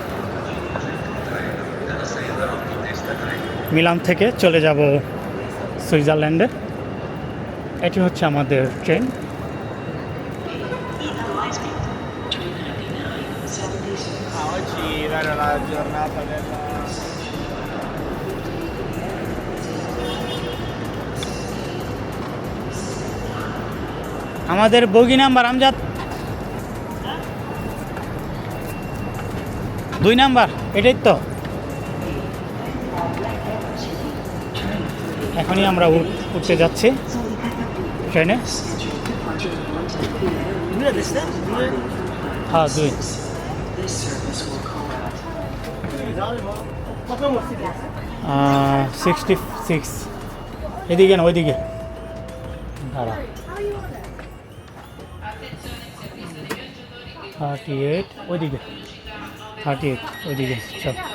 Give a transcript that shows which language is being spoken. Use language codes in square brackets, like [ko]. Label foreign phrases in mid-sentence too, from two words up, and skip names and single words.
[bn] মিলান থেকে চলে যাব সুইজারল্যান্ডে এটি হচ্ছে আমাদের ট্রেন [it] Oggi era la giornata della... [bn] আমাদের বগি নাম্বার আমজাদ 2 নাম্বার এটাই তো এখনই আমরা উঠতে যাচ্ছি ট্রেনে হ্যাঁ 2 66 এদিকে না ওইদিকে দাঁড়া 38 ওইদিকে 38 ওইদিকে চল